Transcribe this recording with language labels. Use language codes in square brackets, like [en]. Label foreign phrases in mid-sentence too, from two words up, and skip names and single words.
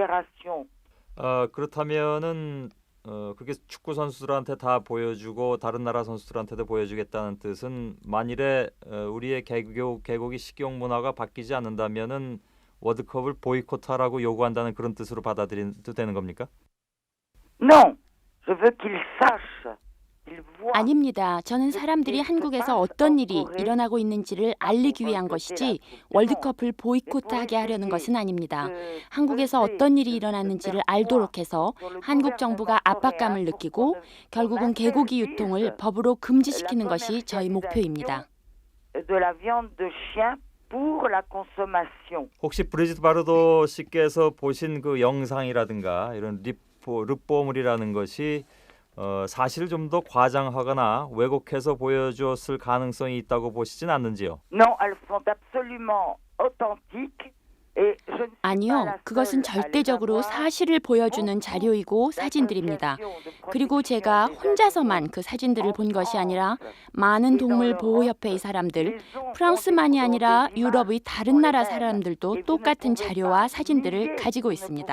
[ko] 그렇다면은 그렇게 축구 선수들한테 다 보여주고 다른 나라 선수들한테도 보여주겠다는 뜻은 만일에 우리의 개고기 식용 문화가 바뀌지 않는다면은 월드컵을 보이콧하라고 요구한다는 그런 뜻으로 받아들여도 되는 겁니까? [fr] Non, je veux qu'ils sachent, qu'ils voient. [ko] 아닙니다. 저는 사람들이 한국에서 어떤 일이 일어나고 있는지를 알리기 위한 것이지 월드컵을 보이콧하게 하려는 것은 아닙니다. 한국에서 어떤 일이 일어났는지를 알도록 해서 한국 정부가 압박감을 느끼고 결국은 개고기 유통을 법으로 금지시키는 것이 저희 목표입니다. [fr] De la viande de chien pour la consommation. [ko] 혹시 브리짓 바르도 씨께서 보신 그 영상이라든가 이런 르뽀물이라는 것이 사실을 좀 더 과장하거나 왜곡해서 보여줬을 가능성이 있다고 보시진 않는지요? [fr] Non, elles sont absolument authentiques. Et je ne suis pas [ko] 아니요, [fr] la [ko] 그것은 [fr] seule à les [ko] 절대적으로 [fr] avoir. [ko] 사실을 보여주는 자료이고 사진들입니다. 그리고 제가 혼자서만 그 사진들을 본 것이 아니라 많은 동물 보호협회의 사람들, 프랑스만이 아니라 유럽의 다른 나라 사람들도 똑같은 자료와 사진들을 가지고 있습니다.